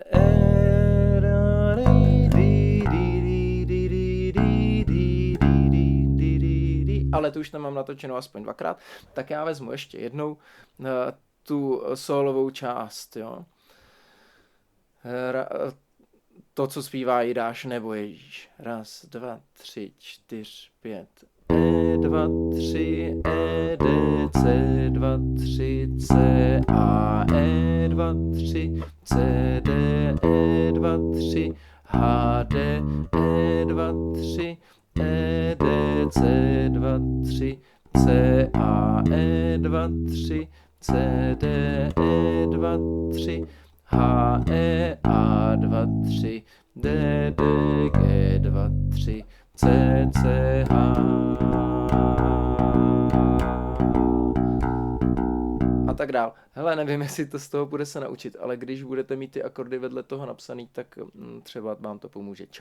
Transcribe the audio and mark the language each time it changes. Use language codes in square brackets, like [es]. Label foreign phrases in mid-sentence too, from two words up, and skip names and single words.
[cs] Ale tu už tam mám natočenou aspoň 2krát, tak já vezmu ještě jednou tu solovou část, jo. To, co zpívá Jidáš nebo Ježíš. 1, 2, 3, 4, 5. E2, 3, E, D, C2, 3, C, A, E2, 3, C, D, E2, 3, H, D, E2, 3, E, D, C2, 3, C, A, E2, 3, C, D, E2, 3, H, E, A2, 3, D, D, G2, 3, C, C, H. A tak dál. Hele, nevím, jestli to z toho bude se naučit, ale když budete mít ty akordy vedle toho napsaný, tak třeba vám to pomůže.